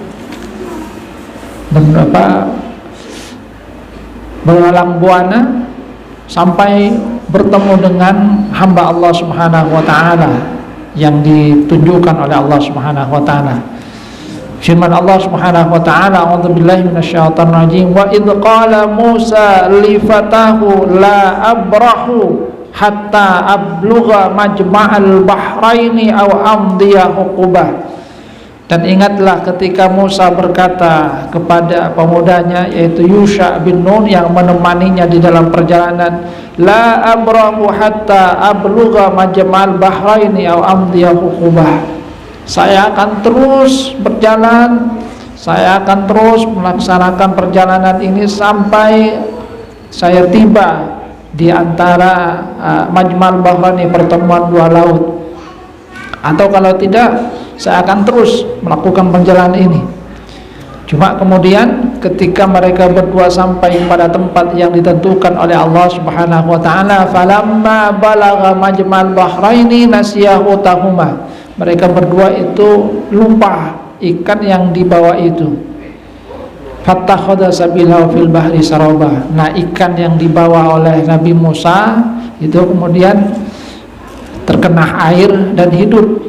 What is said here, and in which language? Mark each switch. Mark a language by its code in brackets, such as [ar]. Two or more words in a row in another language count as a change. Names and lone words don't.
[id] berhalang buana sampai bertemu dengan hamba Allah [ar] سبحانه وتعالى [id] yang ditunjukkan oleh Allah [ar] سبحانه وتعالى. [id] Firman Allah [ar] سبحانه وتعالى أعوذ بالله من الشيطان الرجيم وإذ قال موسى لفتاه لا أبرح حتى أبلغ مجمع البحرين أو أمضي حقبا. [id] Dan ingatlah ketika Musa berkata kepada pemudanya, yaitu Yusha bin Nun yang menemaninya di dalam perjalanan, [ar] لا أبرح حتى أبلغ مجمع البحرين أو أمضي حقبا. [id] Saya akan terus berjalan, saya akan terus melaksanakan perjalanan ini sampai saya tiba di antara Majma'al Bahraini, pertemuan dua laut. Atau kalau tidak, saya akan terus melakukan perjalanan ini. Cuma kemudian ketika mereka berdua sampai pada tempat yang ditentukan oleh Allah [ar] سبحانه وتعالى, فلما بلغا مجمع البحرين نسيا حوتهما. [id] Mereka berdua itu lupa ikan yang dibawa itu. [ar] فاتخذ سبيله في البحر سربا. [id] Nah, ikan yang dibawa oleh Nabi Musa itu kemudian terkena air dan hidup.